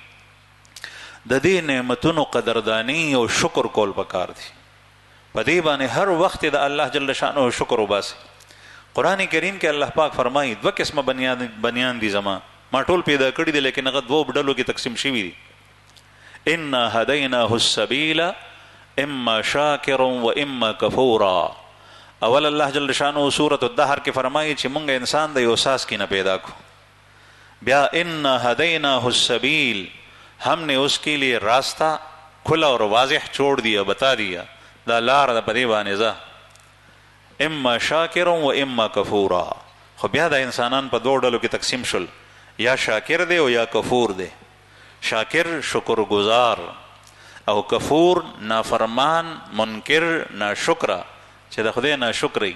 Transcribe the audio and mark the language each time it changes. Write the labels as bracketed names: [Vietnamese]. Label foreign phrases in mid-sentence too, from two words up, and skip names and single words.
[Pashto] د دې نعمتونو قدردانی او شکر کول پکار دي. په دې باندې هر وخت د الله [Arabic] جل شانه [Pashto] شکر وباسي. قرآن کریم کې الله پاک فرمایي 2 قسمه بنیان دي زما، ما ټول پیدا کړي دي لیکن هغه 2 ډلو کې تقسیم شوي دي. [Arabic] انا هدیناه السبیل اما شاکرا و اما کفورا. [Pashto] اول الله [Arabic] جل شانه [Pashto] سورۃ الدهر کې فرمایي چې مونږ انسان د یو ساس کې نه پیدا کو. [Arabic] بیا انا هدیناه السبیل، [Urdu] ہم نے اس کے لیے راستہ کھلا اور واضح چھوڑ دیا، بتا دیا [Pashto] دا لار دا پدی باندې ځه، [Arabic] اما شاکر و اما کفورا. [Pashto] خو بیا دا انسانان په 2 ډلو کې تقسیم شول، یا شاکر دی او یا کفور دی. شاکر شکر گزار او کفور نافرمان منکر ناشکر چې د خدای ناشکری.